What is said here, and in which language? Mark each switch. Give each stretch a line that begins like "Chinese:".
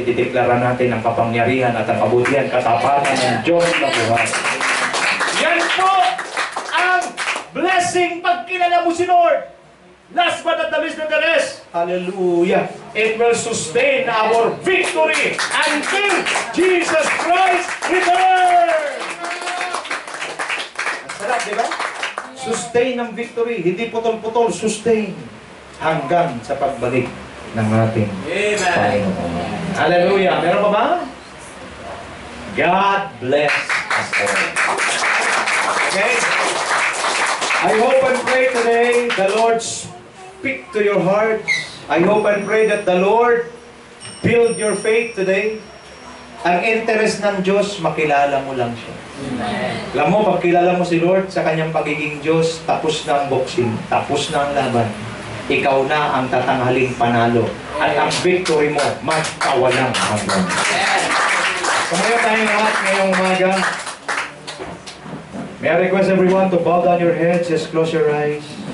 Filipino: Idideklara natin ang kapangyarihan at ang kabutihan, katapatan ng Diyos na buhay. Yan po ang blessing pag kilala mo si Lord.
English: Last but not the least of the rest, hallelujah, it will sustain our victory until Jesus Christ returns.
Filipino: Ang sarap, di ba? Sustain ang victory, hindi putol-putol, sustain hanggang sa pagbalik ng ating Panginoon.
English: Hallelujah.
Filipino: Meron pa ba?
English: God bless us all. Okay? I hope and pray today the Lord speak to your heart. I hope and pray that the Lord build your faith today.
Filipino: Ang interest ng Diyos, makilala mo lang siya. Amen. Alam mo, pag kilala mo si Lord sa kanyang pagiging Diyos, tapos na ang boxing, tapos na ang laban. Ikaw na ang tatanghaling panalo. At ang victory mo, magkawalang hanggan. Kumayo tayo lahat ngayong umaga.
English: May I request everyone to bow down your heads, just close your eyes.